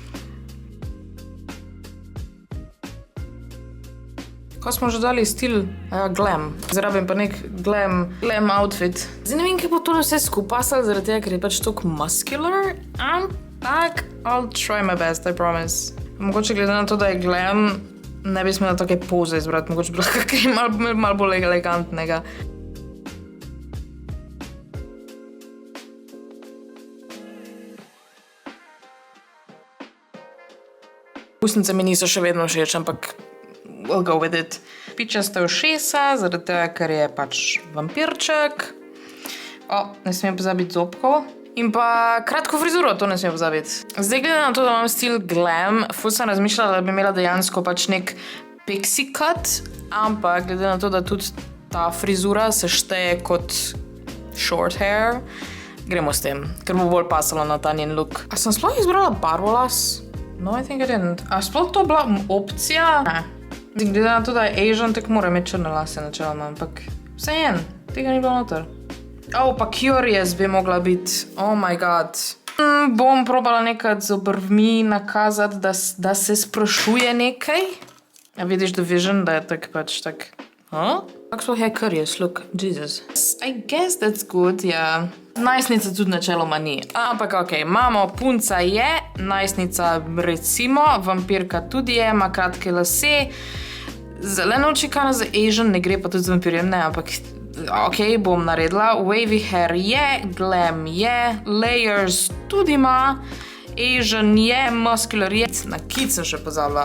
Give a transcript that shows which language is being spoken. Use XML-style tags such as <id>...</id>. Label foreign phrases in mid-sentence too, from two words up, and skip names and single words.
<sl>Ko smo že dali stil? Glam. Zdaj rabim pa nek glam outfit. Zdaj ne vem, kaj bo to vse skupasal, zaradi tega, ker je pač toliko muscular, ampak</sl> <en>I'll try my best, I promise.</en> <sl>Mogoče glede na to, da je glam, ne bi smela take poze izbrati, mogoče bi lahko kaj malo bolj elegantnega. Ustnice mi niso še vedno všeč, ampak</sl> <en>we'll go with it.</en> <sl>Pičaste ušesa, zaradi tega, ker je pač vampirček. Ne smem pozabiti zobkov. In pa kratko frizuro, to ne smem pozabiti. Zdaj, glede na to, da imam stil glam, ful sem razmišljala, da bi imela dejansko pač nek</sl> <en>pixie cut,</en> <sl>ampak glede na to, da tudi ta frizura se šteje kot</sl> <en>short hair,</en> <sl>gremo s tem, ker bo bolj pasalo na ta njen look. A sem sploh izbrala barvo las?</sl> <en>No, I think I didn't.</en> <sl>A sploh to bila opcija? Ne. Glede na to, da je Asian, tak mora imeti črne lase načeloma, ampak vseeno, tega ni bilo noter. Pa curious bi mogla biti.</sl> <en>Oh my god.</en> <sl>Bom probala nekaj z obrvmi nakazati, da se sprašuje nekaj. A vidiš The Vision, da je tak pač tak Huh?</sl> <en>Actual hair curious, look, Jesus. I guess that's good,</en> <sl>ja. Najstnica tudi načeloma ni. Ampak ok, imamo, punca je, najstnica recimo, vampirka tudi je, ima kratke lase, zeleno oči, kar za Asian, ne gre pa tudi z vampirjem, ne, ampak ok, bom naredila.</sl> <en>Wavy hair</en> <sl>je, glam je, layers tudi ima, Asian je, muscular je, na kit sem še pozabila.</sl>